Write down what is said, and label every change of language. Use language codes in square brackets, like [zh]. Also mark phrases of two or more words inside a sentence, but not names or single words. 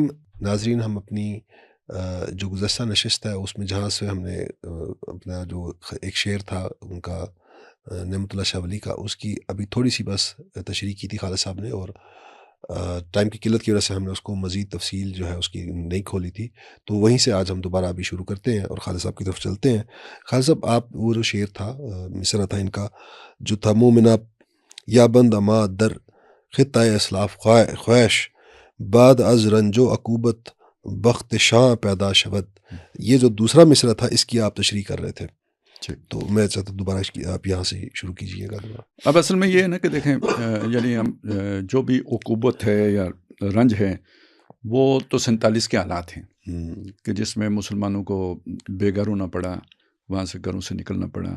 [ur] ناظرین, ہم اپنی جو گزشتہ نشست ہے اس میں جہاں سے ہم نے اپنا جو ایک شعر تھا ان کا نعمت اللہ شاہ ولی کا, اس کی ابھی تھوڑی سی بس تشریح کی تھی خالد صاحب نے, اور ٹائم کی قلت کی وجہ سے ہم نے اس کو مزید تفصیل جو ہے اس کی نہیں کھولی تھی. تو وہیں سے آج ہم دوبارہ ابھی شروع کرتے ہیں اور خالد صاحب کی طرف چلتے ہیں. خالد صاحب, آپ وہ جو شعر تھا, مصرع تھا ان کا, جو تھا [fa] مومنہ یا بند اما در خطۂ اسلاف خواہش بعد از رنج و عقوبت بخت شاں پیدا شود. [ur] یہ جو دوسرا مصرع تھا اس کی آپ تشریح کر رہے تھے, تو میں چاہتا ہوں دوبارہ آپ یہاں سے شروع کیجئے گا. اب اصل میں یہ ہے نا کہ دیکھیں, یعنی ہم جو بھی عقوبت ہے یا رنج ہے وہ تو 47 کے حالات ہیں کہ جس میں مسلمانوں کو بے گھر ہونا پڑا, وہاں سے گھروں سے نکلنا پڑا.